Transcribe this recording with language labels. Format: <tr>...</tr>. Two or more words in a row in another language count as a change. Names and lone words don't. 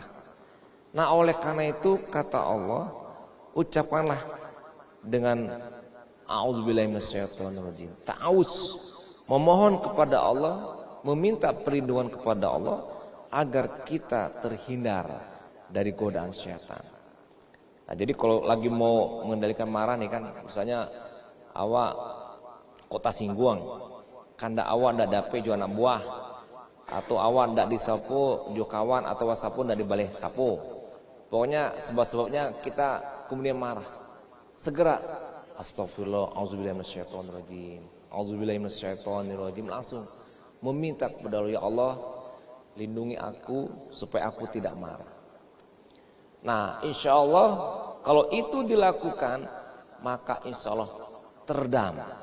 <id>Nah oleh karena itu kata Allah, ucapkanlah dengan</id> <ar>أعوذ بالله من الشيطان الرجيم,</ar> <id>ta'awuz, memohon kepada Allah, meminta perlindungan kepada Allah agar kita terhindar dari godaan syaitan. Nah, jadi kalau lagi mau mengendalikan marah nih kan, misalnya</id> <min>awak kota Singguang, kanda awak ndak dape jo anak buah, atau awak ndak disapu jo kawan, atau wasapu ndak dibaleh sapu.</min> <id>Pokoknya sebab-sebabnya kita kemudian marah. Segera</id> <ar>أستغفر الله، أعوذ بالله من الشيطان الرجيم، أعوذ بالله من الشيطان الرجيم,</ar> <id>langsung meminta kepada Allah, ya Allah, lindungi aku supaya aku tidak marah. Nah</id> <ar>إن شاء الله</ar> <id>kalau itu dilakukan, maka</id> <ar>إن شاء الله</ar> <id>teredam.</id>